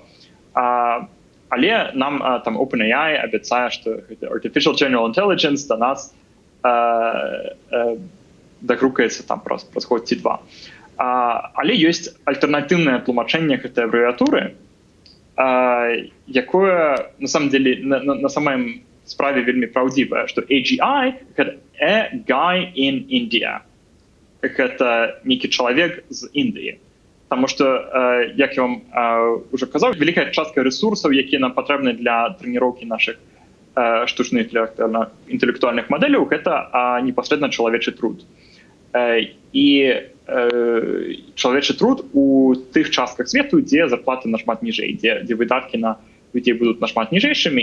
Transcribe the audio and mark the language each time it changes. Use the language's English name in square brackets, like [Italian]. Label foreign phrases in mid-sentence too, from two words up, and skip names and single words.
[Belarusian] Але нам там OpenAI абяцае, што [English] Artificial General Intelligence [Belarusian] да нас дагрукаецца там праз год ці два. Але ёсць альтэрнатыўнае тлумачэнне гэтай абрэвіатуры, якое [Russian] на самом деле [Belarusian] на самой справе вельмі праўдзівае, што AGI — гэта [English] a guy in India. [Belarusian] Гэта нейкі чалавек з Індыі. Таму што, як я вам уже казаў, вялікая частка ресурсаў, якія нам патрэбны для трэніроўкі нашых штучных інтэлектуальных мадэляў, гэта непасрэдна чалавечы труд. І чалавечы труд у тых частках свету, дзе зарплаты нашмат ніжэй, дзе выдаткі на людзей будуць нашмат ніжэйшымі.